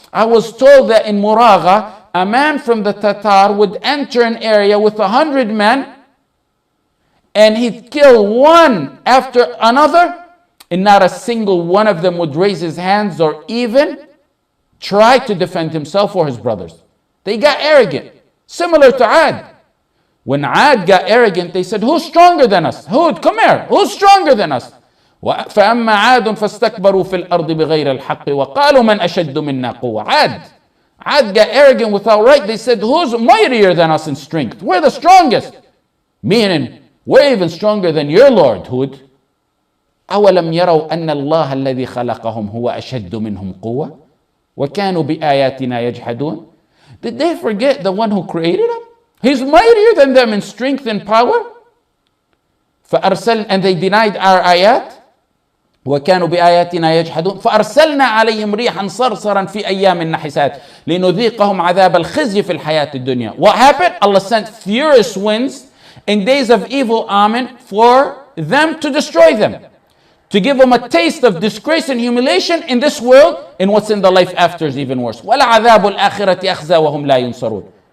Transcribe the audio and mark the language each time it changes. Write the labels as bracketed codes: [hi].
[en] I was told that in Muragha, a man from the Tatar would enter an area with 100 men and he'd kill one after another, and not a single one of them would raise his hands or even try to defend himself or his brothers. They got arrogant, similar to Ad. When Ad got arrogant, they said, who's stronger than us? Hud, come here. Who's stronger than us? [ar] فأما عاد فاستكبروا في الأرض بغير الحق وقالوا من أشد منا قوة. [en] Ad got arrogant without right. They said, who's mightier than us in strength? We're the strongest. Meaning, we're even stronger than your Lord, Hud. [ar] أولم يروا أن الله الذي خلقهم هو أشد منهم قوة وكانوا بآياتنا يجحدون. [en] Did they forget the one who created them? He's mightier than them in strength and power. And they denied our ayat. [ar] وكانوا بآياتنا يجحدون فأرسلنا عليهم ريحا صرصرا في أيام النحسات لنذيقهم عذاب الخزي في الحياة الدنيا. [en] What happened? Allah sent furious winds in days of evil omen for them to destroy them, to give them a taste of disgrace and humiliation in this world, and what's in the life after is even worse. [ar] وَلَعَذَابُ الْآخِرَةِ أَخْزَى وَهُمْ لَا يُنصَرُونَ.